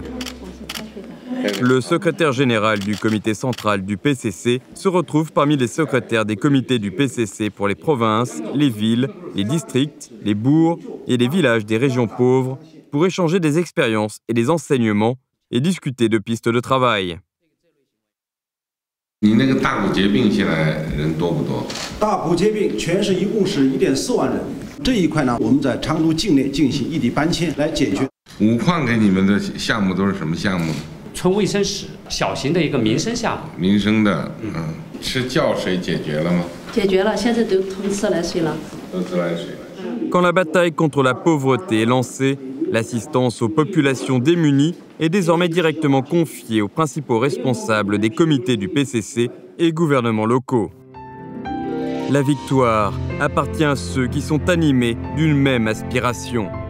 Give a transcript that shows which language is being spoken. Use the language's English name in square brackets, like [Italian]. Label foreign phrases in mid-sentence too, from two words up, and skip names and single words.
[French] Le secrétaire général du comité central du PCC se retrouve parmi les secrétaires des comités du PCC pour les provinces, les villes, les districts, les bourgs et les villages des régions pauvres pour échanger des expériences et des enseignements et discuter de pistes de travail. [Chinese] 你那个大骨节病下来人多不多？大骨节病全市一共是1.4万人。这一块呢，我们在成都境内进行异地搬迁来解决。五矿给你们的项目都是什么项目？村卫生室，小型的一个民生项目。民生的，吃觉水解决了吗？解决了，现在都通自来水了。都自来水了。 [French] Quand la bataille contre la pauvreté est lancée, l'assistance aux populations démunies est désormais directement confiée aux principaux responsables des comités du PCC et gouvernements locaux. La victoire appartient à ceux qui sont animés d'une même aspiration.